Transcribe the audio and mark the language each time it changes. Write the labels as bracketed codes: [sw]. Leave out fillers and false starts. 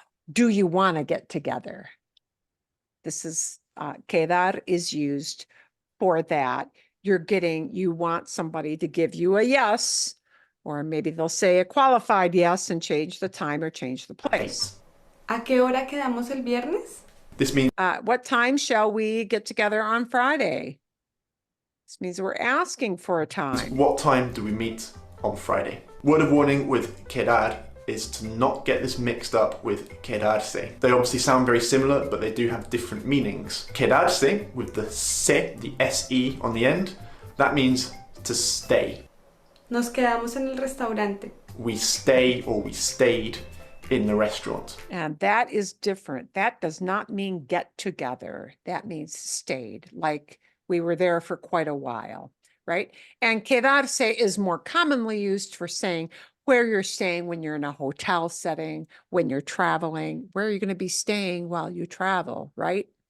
[en] Do you want to get together? This is, quedar is used for that. You want somebody to give you a yes, or maybe they'll say a qualified yes and change the time or change the place. [es] ¿A qué hora quedamos el viernes? [en] This means... what time shall we get together on Friday? This means we're asking for a time. What time do we meet on Friday? Word of warning with quedar is to not get this mixed up with quedarse. They obviously sound very similar, but they do have different meanings. Quedarse, with the se, the se on the end, that means to stay. [es] Nos quedamos en el restaurante. [en] We stay or we stayed in the restaurant. And that is different. That does not mean get together. That means stayed, like we were there for quite a while, right? And quedarse is more commonly used for saying where you're staying when you're in a hotel setting, when you're traveling, where you're going to be staying while you travel, right?